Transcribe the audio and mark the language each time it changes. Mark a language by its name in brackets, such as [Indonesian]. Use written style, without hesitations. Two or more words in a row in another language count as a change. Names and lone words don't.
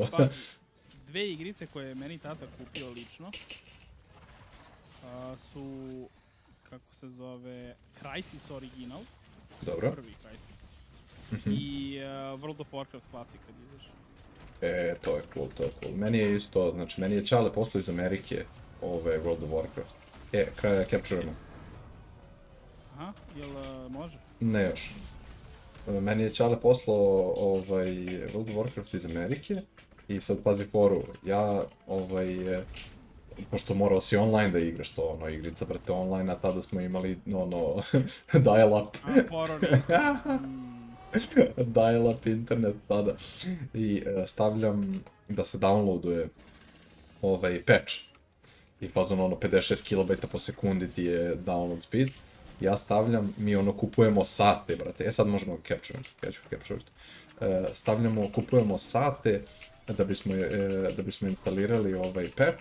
[Serbian] Pa, dve igrice koje je meni tata kupio lično su, kako se zove, Crysis Original. Dobro. Prvi Crysis. I World of Warcraft Classic kad izaš. To je cool. Meni je isto, znači meni je Čale poslao iz Amerike World of Warcraft. Capture-amo. Aha, jel može? Ne još. Meni je Čale poslao World of Warcraft iz Amerike i sad pazi foru, ja pošto morao si online da igraš to, igrica, brate, online, a tada smo imali, dial-up. Dial-up internet tada. I stavljam da se downloaduje patch. I fazon 56 kilobajta po sekundi ti je [English] download speed. [Serbian] Ja stavljam, mi kupujemo sate, brate. Sad možemo capture. Kupujemo sate da bismo instalirali patch.